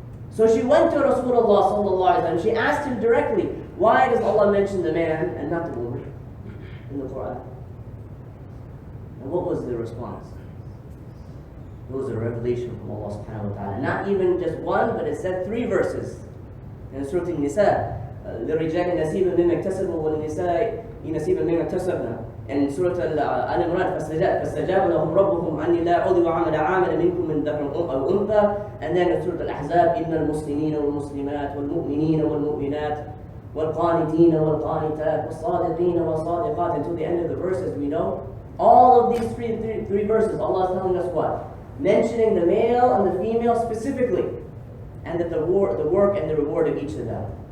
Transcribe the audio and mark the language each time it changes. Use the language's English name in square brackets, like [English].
[English] So she went to Rasulullah sallallahu alaihi wasallam. She asked him directly, why does Allah mention the man and not the woman in the Quran? And what was the response? It was a revelation from Allah Subhanahu Wa Ta'ala. Not even just one, but it said 3 verses. In Surah An-Nisa, [Arabic] لِلرِّجَالِ نَصِيبٌ مِّمَّا اكْتَسَبُوا وَلِلنِّسَاءِ نَصِيبٌ مِّمَّا اكْتَسَبْنَا. [English] And Surah Al-Imran, [Arabic] فَاسْتَجَابَ لَهُمْ رَبُّهُمْ أَنِّي لَا أُضِيعُ عَمَلَ عَامِلٍ مِّنكُم مِّن ذَكَرٍ أَوْ أُنثَىٰ. [English] And then in Surah Al-Ahzab, [Arabic] إِنَّ الْمُسْلِمِينَ وَالْمُسْلِمَاتِ وَالْمُؤْمِنِينَ وَالْمُؤْمِنَاتِ وَالْقَانِتِينَ وَالْقَانِتَاتِ وَالصَّادِقِينَ وَالصَّادِقَاتِ [English] until the end of the verses. We know all of these three verses, Allah is telling us what? Mentioning the male and the female specifically, and that the work and the reward of each of them.